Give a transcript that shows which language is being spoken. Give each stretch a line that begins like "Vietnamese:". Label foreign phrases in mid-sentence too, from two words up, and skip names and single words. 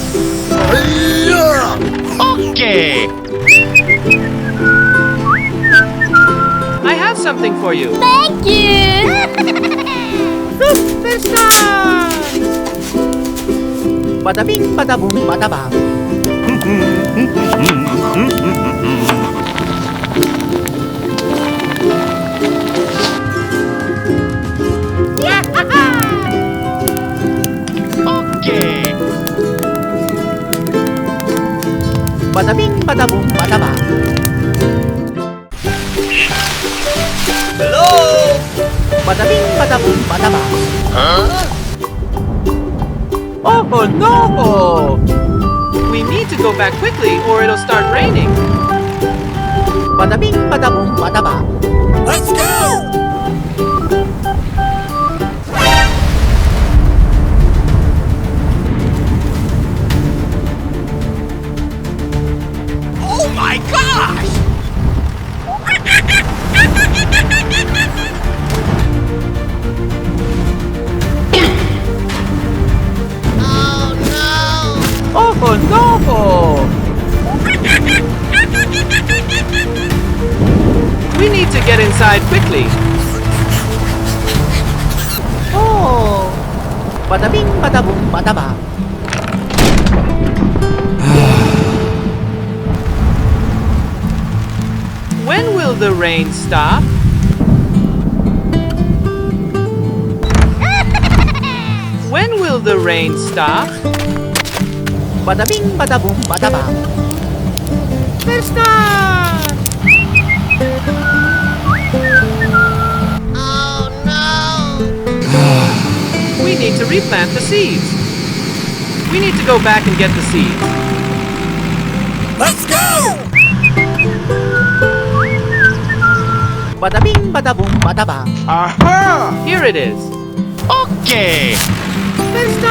English: Okay. I have something for you. Thank you! Bada bing, bada boom, bada bang. Okay. Bada bing, bada boom, bada bang. Hello? Bada bing, bada boom, bada bang. Huh? Oh no! We need to go back quickly or it'll start raining. Bada bing, bada boom, bada bang. Let's go! Oh my gosh! Oh no! We need to get inside quickly. Oh! Bada bing, bada boom, bada bang. When will the rain stop? When will the rain stop? Bada bing, bada boom, bada bang. We need to replant the seeds. We need to go back and get the seeds. Let's go! Bada bing, bada boom, bada bang. Aha! Here it is. Okay! Fiesta!